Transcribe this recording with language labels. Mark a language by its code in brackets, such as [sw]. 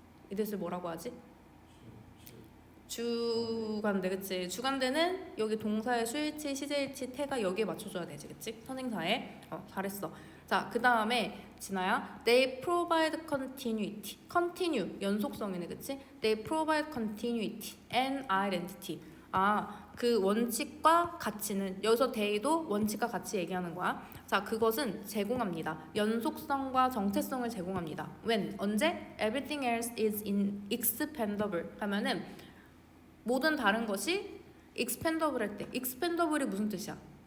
[ko] 이 대실 뭐라고 하지? 주관대, 그치? 주관대는 여기 동사의 수일치, 시제일치, 태가 여기에 맞춰줘야 되지, 그치? 선행사에. 잘했어. 자, 그 다음에 진아야, [en] they provide continuity. [ko] continue, 연속성이네, 그치? [en] they provide continuity and identity. [ko] 그 원칙과 가치는, 여기서 they도 원칙과 가치 얘기하는 거야. 자, 그것은 제공합니다. 연속성과 정체성을 제공합니다. when, 언제? [en] everything else is expendable [ko] 하면은 모든 다른 것이 expendable 할 때, expendable이 무슨 뜻이야?